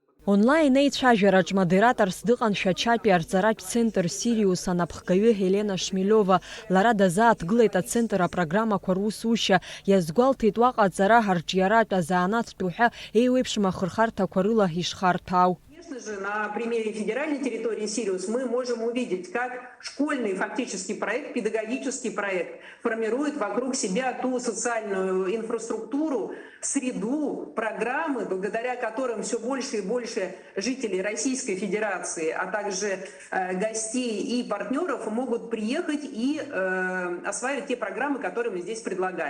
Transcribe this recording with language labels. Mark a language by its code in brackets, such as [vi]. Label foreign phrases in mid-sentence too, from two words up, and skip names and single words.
[ab] Онлайн еицәажәараҿ модераторс дыҟаншәа Чапи арҵаратә центр Сириус анапхгаҩы Елена Шмелиова лара дазааҭгылеит ацентр апрограммақәа русушьа, иазгәалҭеит уаҟа аҵара арҿиаратә азаанааҭтә уҳәа еиуеиԥшым ахырхарҭақәа рыла ишхарҭәаау. [ru] Конечно же, на примере федеральной территории Сириус мы можем увидеть, как школьный фактический проект, педагогический проект формирует вокруг себя ту социальную инфраструктуру, среду, программы, благодаря которым все больше и больше жителей Российской Федерации, а также гостей и партнеров могут приехать и осваивать те программы, которые мы здесь предлагаем.